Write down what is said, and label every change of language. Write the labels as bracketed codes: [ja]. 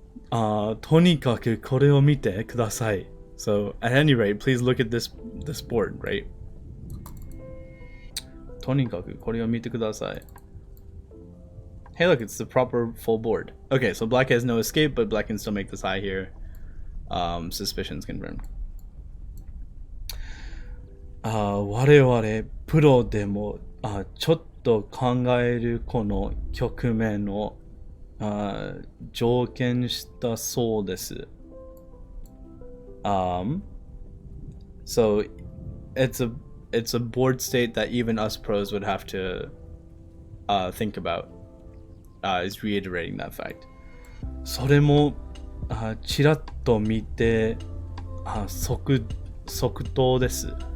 [ja] Tonikaku kore o mite kudasai. [en] So, at any rate, please look at this board, right? [ja] Tonikaku kore o mite kudasai. [en] Hey, look, it's the proper full board. Okay, so black has no escape, but black can still make this eye here. Suspicions confirmed. [ja] 我々プロでもちょっと考えるこの局面を条件したそうです。 [en] So it's a board state that even us pros would have to think about. Is reiterating that fact. [ja] それもちらっと見て即答です。